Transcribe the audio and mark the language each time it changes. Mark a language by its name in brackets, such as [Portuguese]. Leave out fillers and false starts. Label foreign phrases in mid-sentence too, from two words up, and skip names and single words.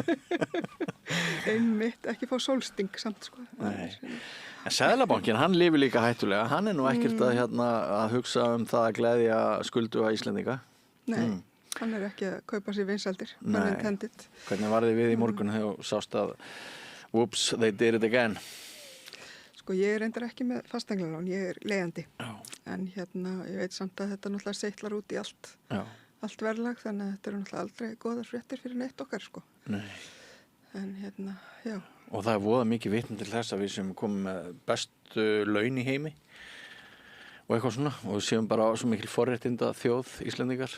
[Icelandic] Einmitt, ekki fá sólsting samt sko. Nei. En Seðlabankinn, hann lifir líka hættulega. Hann nú ekkert að hugsa það að gleðja skulduga Íslendinga. Nei. Hann ekki að kaupa sér vinsaldir. Nei. Hvernig var þið við í morgun þegar þú sást að [English] whoops, they did it again? [Icelandic] Sko ég reyndar ekki með fasteigналán, ég leigjandi. Já. En ég veit samt að þetta náttúrulega seitlar út í allt verðlag, þannig að þetta eru náttúrulega aldrei góðar fréttir fyrir neitt okkar sko. Nei. En já. Og það voða mikið vitni til þess að við sem komum með bestu laun í heimi og eitthvað svona og við séum bara svo mikil forréttinda þjóð Íslendingar.